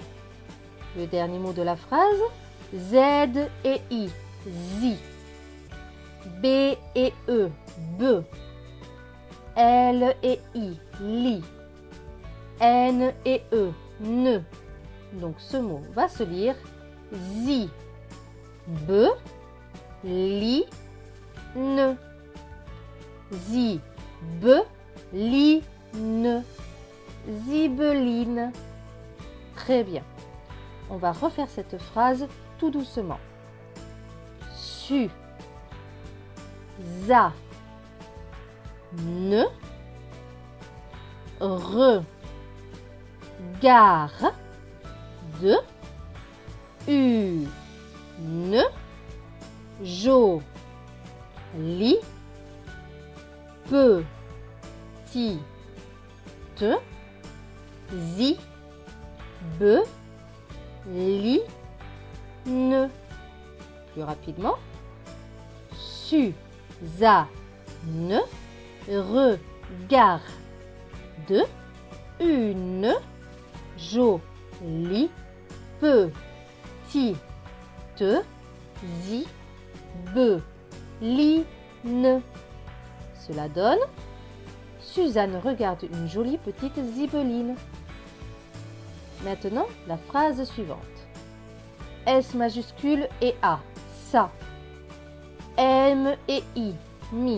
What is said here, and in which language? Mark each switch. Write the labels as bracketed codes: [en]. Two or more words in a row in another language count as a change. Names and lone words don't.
[fr] Le dernier mot de la phrase, Z et I, zi. B et E, be. L et I, li. N et E, ne. Donc ce mot va se lire zi, be, li, ne. Zi, be, li, ne. Zibeline. Très bien. On va refaire cette phrase tout doucement. Su, za, ne, regarde, une, jolie, petite, zibeline. Plus rapidement. Suzanne regarde une jolie petite ti, te, zi, be, li, ne. Cela donne Suzanne regarde une jolie petite zibeline. Maintenant, la phrase suivante. S majuscule et A, ça. M et I, mi.